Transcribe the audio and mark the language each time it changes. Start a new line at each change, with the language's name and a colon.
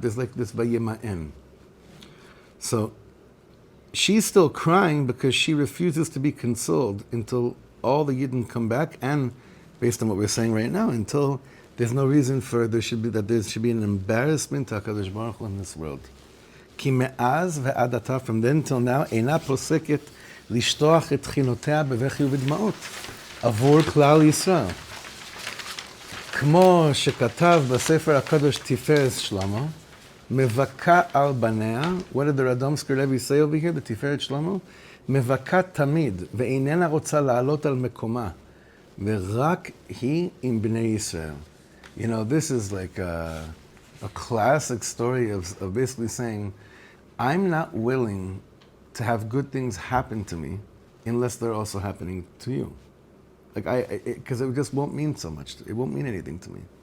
English: There's like this vayima'en. So she's still crying because she refuses to be consoled until all the Yidden come back, and based on what we're saying right now, until there's no reason for there should be an embarrassment to HaKadosh Baruch Hu in this world.
Hebrew: Ki me'az ve'ad ata,
English: from then till now,
Hebrew: eina poseket לשטוח את תחינותיה בבכי ובדמעות עבור כלל ישראל. כמו שכתב בספר הקדוש תפארת שלמה, מבכה על בניה,
English: what did the Radomsker Levi say over here, the תפארת שלמה?
Hebrew: מבכה תמיד, ואיננה רוצה לעלות על מקומה, ורק היא עם בני ישראל.
English: You know, this is like a classic story of basically saying, I'm not willing to have good things happen to me unless they're also happening to you. Like because it just won't mean so much. It won't mean anything to me.